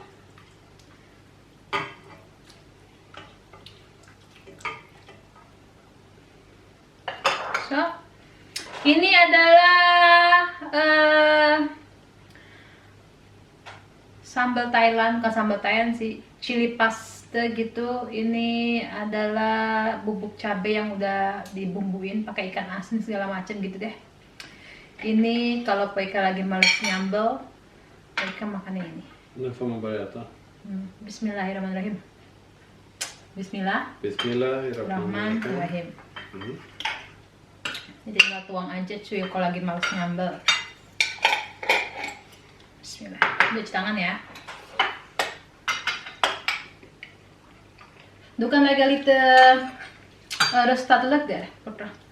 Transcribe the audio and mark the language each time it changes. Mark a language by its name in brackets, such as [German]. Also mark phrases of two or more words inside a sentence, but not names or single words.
[Indonesian] So, ini adalah sambal Thailand, bukan sambal Thailand sih, [English] chili pasta [Indonesian] gitu. Ini adalah bubuk cabai yang udah dibumbuin pakai ikan asin segala macam gitu deh. Ini kalau Poika lagi males nyambel, Poika makannya ini. [Swedish] Nu får man börja äta. [Arabic] بسم الله الرحمن الرحيم. بسم الله الرحمن الرحيم. [Indonesian] Jadi tinggal tuang aja cuy kalau lagi males nyambel. Bismillah. Cuci tangan ya. [Swedish] Du kan lägga lite röstad lök där borta.